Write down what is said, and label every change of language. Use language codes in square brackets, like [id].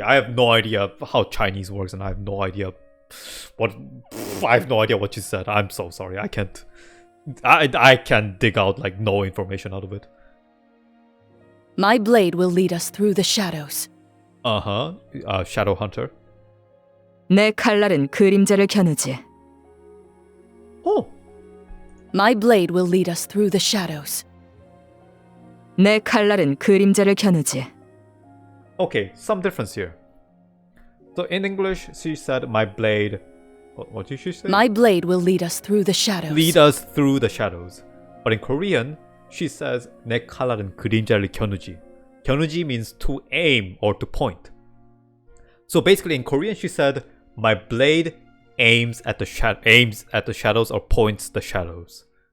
[en] I have no idea how Chinese works, and I have no idea what you said. I'm so sorry. I can't. I can dig out like no information out of it. My blade will lead us through the shadows. Shadow Hunter. [ko] 내 칼날은 그림자를 겨누지. [en] Oh. My blade will lead us through the shadows. [ko] 내 칼날은 그림자를 겨누지. [en] Okay, some difference here. So in English, she said, my blade... What did she say? My blade will lead us through the shadows. Lead us through the shadows. But in Korean, she says, [ko] 내 칼날은 그림자를 겨누지. 겨누지 [en] means to aim or to point. So basically in Korean, she said, my blade aims at the shadows or points the shadows.